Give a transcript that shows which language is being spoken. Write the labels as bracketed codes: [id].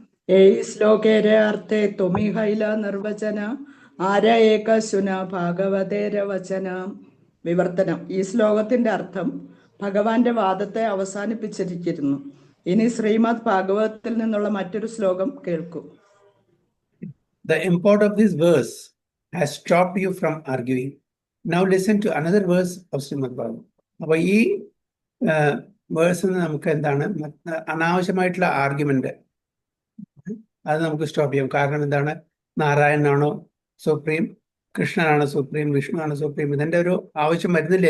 [bn] ഏ ശ്ലോകേര അർത്ഥേ തുമി ഹൈല നിർവചന ആര ഏക സുന ഭാഗവതേര വചന. [ml] വിവർത്തനം. ഈ ശ്ലോകത്തിന്റെ അർത്ഥം ഭഗവാന്റെ വാദത്തെ അവസാനിപ്പിച്ചിരിക്കുന്നു. ഇനി ശ്രീമദ് ഭാഗവതത്തിൽ നിന്നുള്ള മറ്റൊരു ശ്ലോകം കേൾക്കൂ. [en] The import of this verse has stopped you from arguing. Now listen to another verse of Srimad Bhagavatam. [ml] അപ്പോൾ ഈ വേഴ്സിൽ നമുക്ക് എന്താണ് അനാവശ്യമായിട്ടുള്ള ആർഗ്യുമെന്റ് അത് നമുക്ക് സ്റ്റോപ്പ് ചെയ്യാം. കാരണം എന്താണ്, നാരായണനാണോ സുപ്രീം, കൃഷ്ണനാണോ സുപ്രീം, വിഷ്ണു ആണോ സുപ്രീം, ഇതിന്റെ ഒരു ആവശ്യം വരുന്നില്ല.